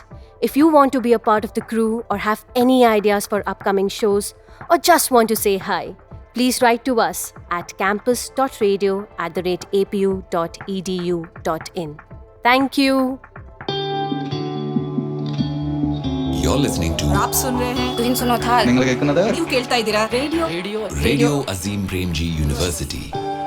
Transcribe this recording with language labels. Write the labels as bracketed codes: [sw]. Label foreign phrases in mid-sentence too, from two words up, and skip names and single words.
[en] If you want to be a part of the crew or have any ideas for upcoming shows or just want to say hi, please write to us at campus.radio@apu.edu.in. Thank you. You're listening to [hi] आप सुन रहे हैं तुम सुनो था [ml] നിങ്ങൾ കേൾക്കുന്നത് [kn] ನೀವು ಕೇಳ್ತಾ ಇದ್ದೀರಾ ರೇಡಿಯೋ [en] Radio Azim Premji University.